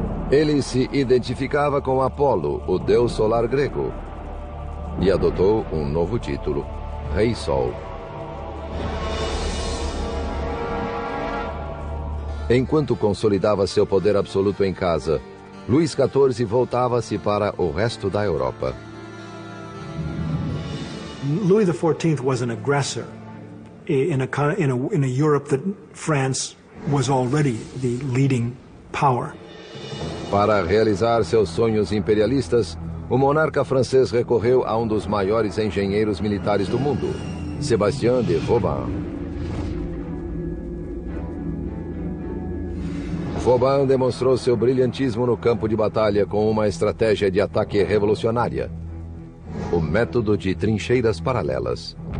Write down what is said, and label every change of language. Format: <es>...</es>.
<pt>Ele se identificava com Apolo, o deus solar grego, e adotou um novo título, Rei Sol. Enquanto consolidava seu poder absoluto em casa, Luís XIV voltava-se para o resto da Europa.</pt> <en>Louis XIV was an aggressor in a Europe that France was already the leading power.</en> <pt>Para realizar seus sonhos imperialistas, o monarca francês recorreu a um dos maiores engenheiros militares do mundo, Sébastien de Vauban. Vauban demonstrou seu brilhantismo no campo de batalha com uma estratégia de ataque revolucionária, o método de trincheiras paralelas.</pt>